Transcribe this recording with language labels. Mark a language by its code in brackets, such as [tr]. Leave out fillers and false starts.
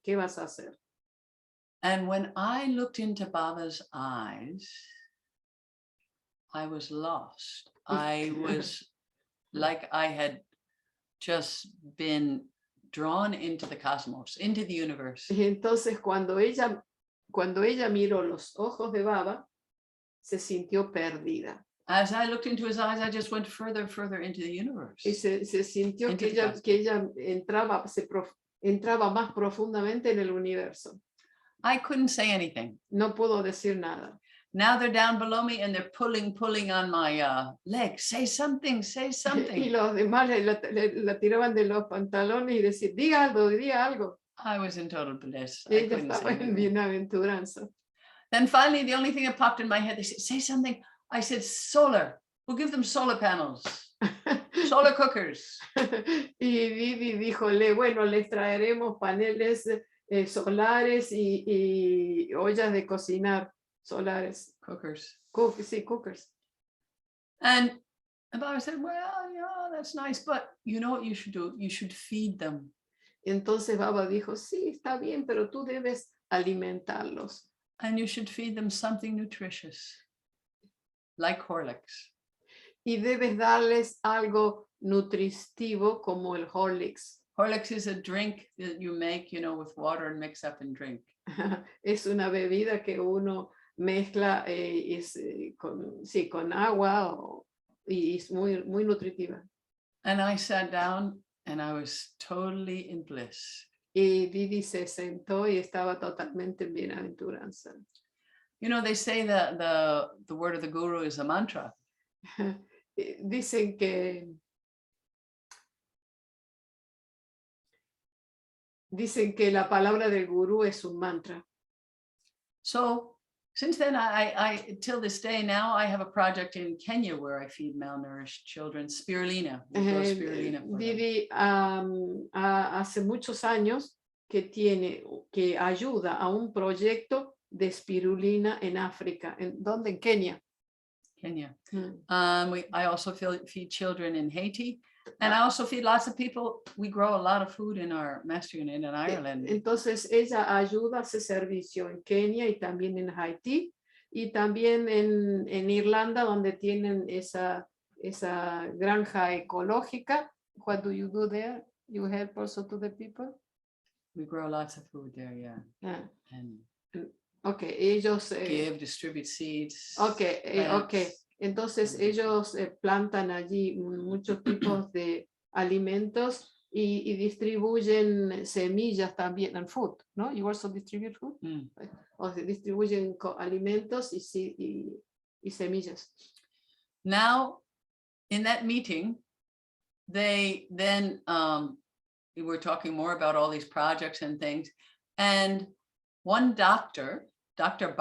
[es] ¿Qué vas a hacer? [en] And when I looked into Baba's eyes, I was lost. I was like I had just been drawn into the cosmos, into the universe. [es] Y entonces cuando ella miró los ojos de Baba, se sintió perdida. [en] As I looked into his eyes, I just went further and further into the universe. [es] Y se sintió que ella entraba más profundamente en el universo. [en] I couldn't say anything. [es] No pudo decir nada. [en] Now they're down below me and they're pulling on my leg. Say something, say something. [es] Y los demás la tiraban de los pantalones y decían, diga algo. [en] I was in total bliss. [es] Y ella estaba en bienaventuranza. [en] Then finally, the only thing that popped in my head, they said, say something. I said, solar. We'll give them solar panels, solar cookers. [es] Y Didi díjole, bueno, les traeremos paneles solares y ollas de cocinar solares. [en] Cookers. [es] Sí, cookers. [en] And I said, well, yeah, that's nice, but you know what you should do? You should feed them. [es] Entonces Baba dijo, sí, está bien, pero tú debes alimentarlos. [en] And you should feed them something nutritious, like Horlicks. [es] Y debes darles algo nutritivo como el Horlicks. [en] Horlicks is a drink that you make, you know, with water and mix up and drink. [es] Es una bebida que uno mezcla con agua y es muy, muy nutritiva. [en] And I sat down and I was totally in bliss. [es] Y Didi se sentó y estaba totalmente en bienaventuranza. [en] You know, they say that the word of the guru is a mantra. [es] Dicen que Dicen que la palabra del gurú es un mantra. [en] So since then, I till this day now, I have a project in Kenya where I feed malnourished children spirulina. We grow spirulina for them. [es] Didi hace muchos años que ayuda a un proyecto de espirulina en África. ¿Dónde? En Kenia. [en] Kenya. I also feed children in Haiti. And I also feed lots of people. We grow a lot of food in our master unit in Ireland. [es] Entonces ella ayuda, hace servicio en Kenia y también en Haití y también en Irlanda, donde tienen esa granja ecológica. [en] What do you do there? You help also to the people? We grow lots of food there, yeah. And [es] okay, ellos [en] distribute seeds. Okay. [es] Entonces ellos plantan allí muchos tipos de alimentos y distribuyen semillas también, [en] and food, [es] ¿no? [en] You also distribute food? [es] O sea, distribuyen alimentos y semillas. [en] Now, in that meeting, they then we were talking more about all these projects and things, and one doctor, Dr.